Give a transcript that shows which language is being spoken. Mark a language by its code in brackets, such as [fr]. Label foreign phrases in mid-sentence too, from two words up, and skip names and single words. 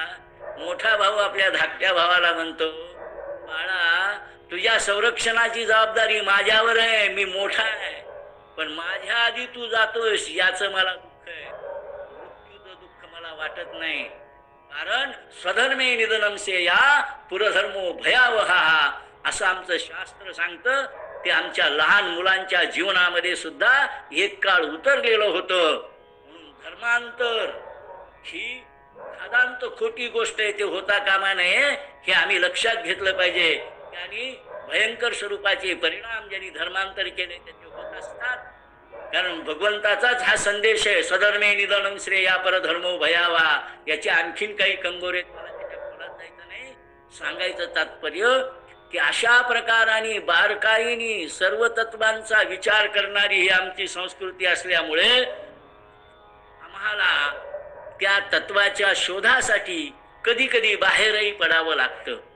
[mr] मोठा भाऊ आपल्या धाकट्या भावाला म्हणतो, बाळा तुझ्या संरक्षणाची जबाबदारी माझ्यावर आहे, मी मोठा आहे, पण माझ्या आधी तू जातोस याचं मला दुःख आहे. मृत्यूचं दुःख मला वाटत नाही. कारण [sa] स्वधर्मे निधनम श्रेया पुरधर्मो भयावहा [mr] असं आमचं शास्त्र सांगतं. ते आमच्या लहान मुलांच्या जीवनामध्ये सुद्धा एक काळ उतरलेलं होतं. म्हणून धर्मांतर ही खादांत खोटी गोष्ट आहे, ते होता कामा नये. हे आम्ही लक्षात घेतलं पाहिजे. त्यांनी भयंकर स्वरूपाचे परिणाम ज्यांनी धर्मांतर केले त्याचे होत असतात. कारण भगवंताचाच हा संदेश आहे, [sa] स्वधर्मे निधनम श्रेया परधर्मो भयावा. [mr] याचे आणखीन काही कंगोरे मला त्याच्या खोलात जायचं नाही. सांगायचं तात्पर्य की अशा प्रकाराने बारकाईने सर्व तत्वांचा विचार करणारी ही आमची संस्कृती असल्यामुळे आम्हाला त्या तत्वाच्या शोधासाठी कधी कधी बाहेरही पडावं लागतं.